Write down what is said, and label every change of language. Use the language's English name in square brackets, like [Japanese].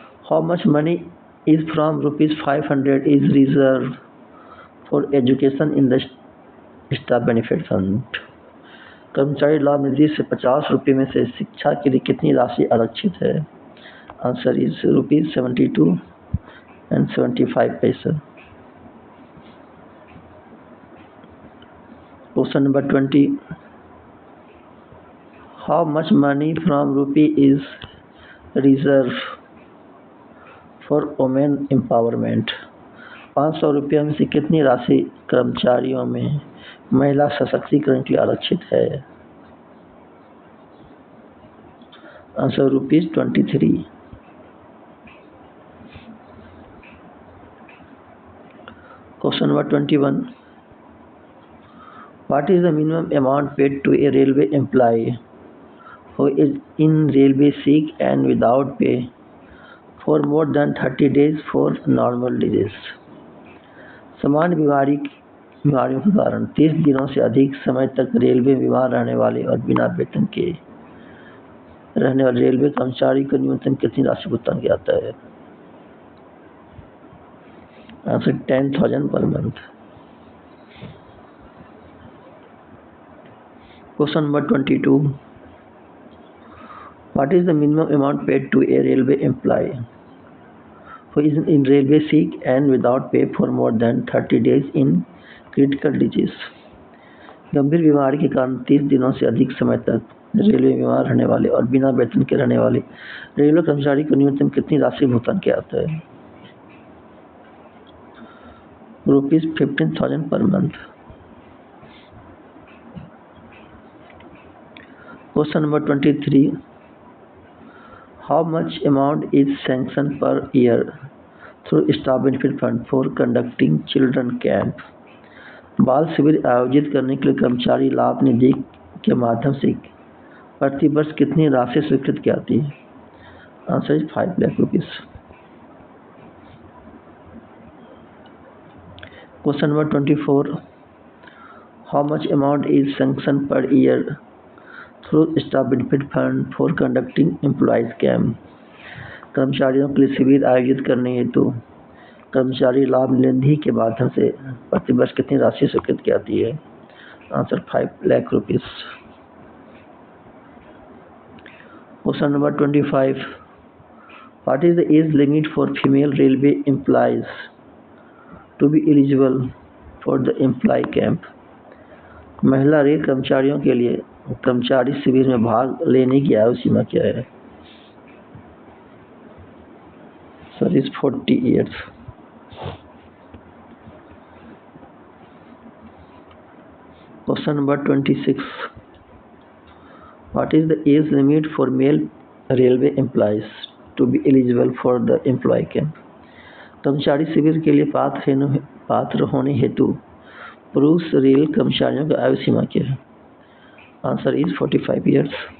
[English] How much money is from ₹500 is reserved for education in the staff benefit fund? [Hindi] कर्मचारी लाभ निधि से ₹50 में से शिक्षा के लिए कितनी राशि आरक्षित है? [English] Answer is ₹72.75. Question number 20. How much money from rupee is reserved for women empowerment? [Hindi] ₹500 में से कितनी राशि कर्मचारियों में महिला सशक्तिकरण के लिए आरक्षित है? [English] Answer ₹23. Question number 21. What is the minimum amount paid to a railway employee who is in railway sick and without pay for more than 30 days for normal disease? [Hindi] सामान्य बीमारियों के कारण 30 दिनों से अधिक समय तक रेलवे में बीमार रहने वाले और बिना वेतन के रहने वाले रेलवे कर्मचारी को न्यूनतम कितनी राशि भुगतान किया जाता है? [English] Answer 10,000 per month. Question number 22. What is the minimum amount paid to a railway employee who is in railway sick and without pay for more than 30 days in critical disease? [Hindi] गंभीर बीमारी के कारण 30 दिनों से अधिक समय तक रेलवे में बीमार रहने वाले और बिना वेतन के रहने वाले रेलवे कर्मचारी को न्यूनतम कितनी राशि भुगतान किया जाता है? [English] ₹15,000 per month. Question number 23. How much amount is sanctioned per year through staff benefit fund for conducting children camp? [Hindi] बाल शिविर आयोजित करने के लिए कर्मचारी लाभ निधि के माध्यम से प्रति वर्ष कितनी राशि स्वीकृत की जाती है? [English] Answer is ₹5 lakh. Question number 24. How much amount is sanctioned per year through staff benefit fund for conducting employees camp? [Hindi] कर्मचारियों के लिए शिविर आयोजित करने हेतु कर्मचारी लाभ निधि के माध्यम से प्रति वर्ष कितनी राशि स्वीकृत की जाती है? [English] Answer ₹5 lakh. Question number 25. What is the age limit for female railway employees to be eligible for the employee camp? [Hindi] महिला रेल कर्मचारियों के लिए कर्मचारी शिविर में भाग लेने की आयु सीमा क्या है? [English] Sir is 40 years. Question number 26. What is the age limit for male railway employees to be eligible for the employee camp? [Hindi] कर्मचारी शिविर के लिए पात्र होने हेतु पुरुष रेल कर्मचारियों की आयु सीमा क्या है? [English] Answer is 45 years.